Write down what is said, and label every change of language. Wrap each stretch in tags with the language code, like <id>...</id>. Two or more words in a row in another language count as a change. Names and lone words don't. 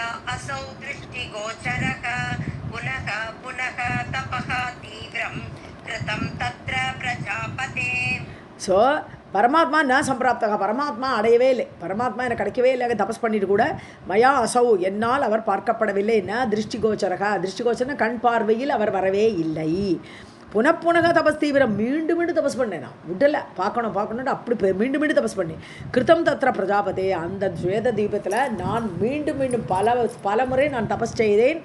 <sa>असौ दृष्टिगोचरः पुनः पुनः तपः तीव्रं कृतं तत्र प्रजापते.</sa> <ta>ஸோ பரமாத்மா நான் சம்பிராப்தக, பரமாத்மா அடையவே இல்லை, பரமாத்மா எனக்கு கிடைக்கவே இல்லை, தபஸ் பண்ணிட்டு கூட</ta> <sa>मया असौ</sa> <ta>என்னால் அவர் பார்க்கப்படவில்லை. என்ன திருஷ்டிகோச்சரகா, திருஷ்டிகோச்சரன கண் பார்வையில் அவர் வரவே இல்லை.</ta> <sa>पुनः पुनः तपः तीव्रम्,</sa> <ta>மீண்டும் மீண்டும் தபஸ் பண்ணேன். நான் விடலை, பார்க்கணும்னு அப்படி மீண்டும் மீண்டும் தபஸ் பண்ணேன்.</ta> <sa>कृतं तत्र प्रजापते,</sa> <ta>அந்த ஸ்வேத தீபத்தில் நான் மீண்டும் மீண்டும் பல முறை நான் தபஸ் செய்தேன்.</ta>